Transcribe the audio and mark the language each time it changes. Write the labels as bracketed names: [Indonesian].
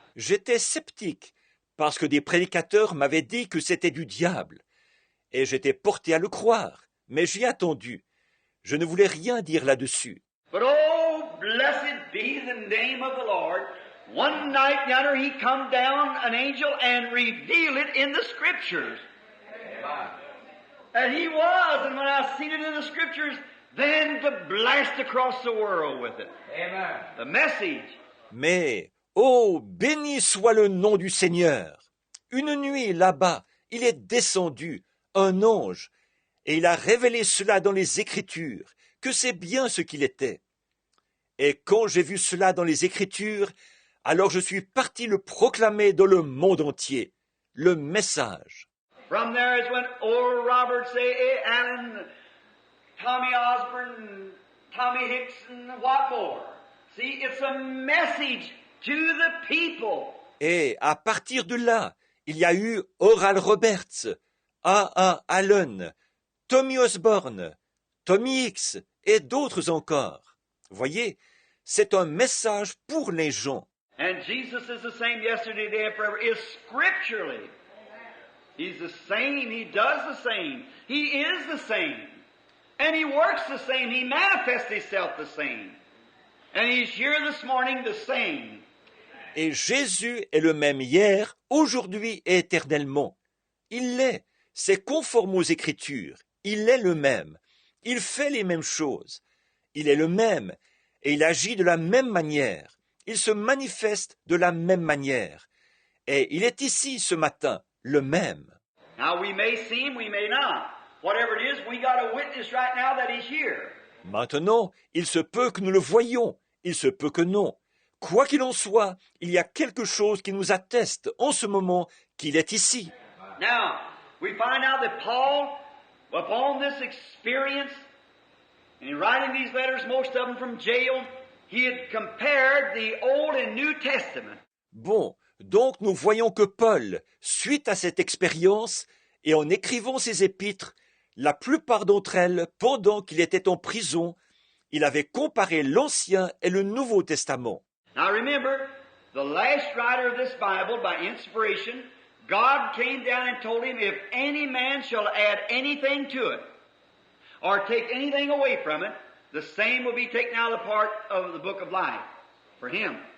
[French] J'étais sceptique, parce que des prédicateurs m'avaient dit que c'était du diable. Et j'étais porté à le croire, mais j'ai attendu. Je ne voulais rien dire là-dessus. [English] But oh, blessed be the name of the Lord. One night yonder he come down, an angel, and revealed it in the Scriptures. And he was, and when I seen it in the Scriptures, then to blast across the world with it. Amen. The message. [French] Mais, oh, béni soit le nom du Seigneur. Une nuit, là-bas, il est descendu, un ange, et il a révélé cela dans les Écritures, que c'est bien ce qu'il était. Et quand j'ai vu cela dans les Écritures, alors je suis parti le proclamer dans le monde entier, le message. [English] From there is when old Robert A. Allen, Tommy Osborne, Tommy Hickson, what more? See, it's a message to the people. [French] Et à partir de là, il y a eu Oral Roberts, A. Allen, Tommy Osborne, Tommy Hicks et d'autres encore. Voyez, c'est un message pour les gens. [English] And Jesus is the same yesterday, today, and forever, is scripturally. He's the same, He does the same, He is the same. And He works the same, He manifests Himself the same. And He's here this morning the same. [French] Et Jésus est le même hier, aujourd'hui et éternellement. Il l'est, c'est conforme aux Écritures, il est le même, il fait les mêmes choses, il est le même, et il agit de la même manière, il se manifeste de la même manière, et il est ici ce matin, le même. [English] Now we may see Him, we may not. Whatever it is, we got a witness right now that He's here. [French] Maintenant, il se peut que nous le voyions, il se peut que non. Quoi qu'il en soit, il y a quelque chose qui nous atteste en ce moment qu'il est ici. [English] Now, we find out that Paul, upon this experience, in writing these letters, most of them from jail, he had compared the Old and New Testament. [French] Bon, donc nous voyons que Paul, suite à cette expérience, et en écrivant ses épîtres, la plupart d'entre elles, pendant qu'il était en prison, il avait comparé l'Ancien et le Nouveau Testament. [English] Now remember, the last writer of this Bible, by inspiration, God came down and told him, if any man shall add anything to it, or take anything away from it, the same will be taken out of the part of the book of life for him.